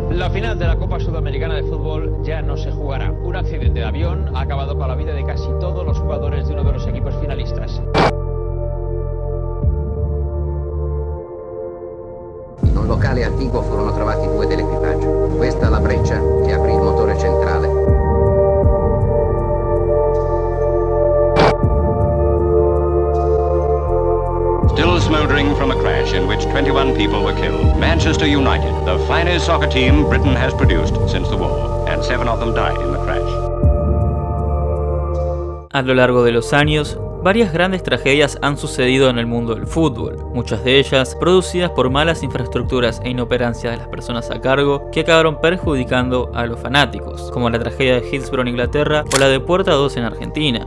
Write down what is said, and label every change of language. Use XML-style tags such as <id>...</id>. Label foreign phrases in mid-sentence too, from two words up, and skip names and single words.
<es>final de la Copa Sudamericana de Fútbol ya no se jugará. Un accidente de avión ha acabado con la vida de casi todos los jugadores de uno de los equipos finalistas.</es> <it>In un locale antico furono trovati 2 dell'equipaggio. Questa la breccia che aprì il motore centrale.</it> <en>Still smoldering from a crash in which 21 people were killed. Manchester United, the finest soccer team Britain has produced since the war, and 7 of them died in the crash.</en> <es>A lo largo de los años, varias grandes tragedias han sucedido en el mundo del fútbol, muchas de ellas producidas por malas infraestructuras e inoperancia de las personas a cargo que acabaron perjudicando a los fanáticos, como la tragedia de Hillsborough en Inglaterra o la de Puerta 2 en Argentina.</es>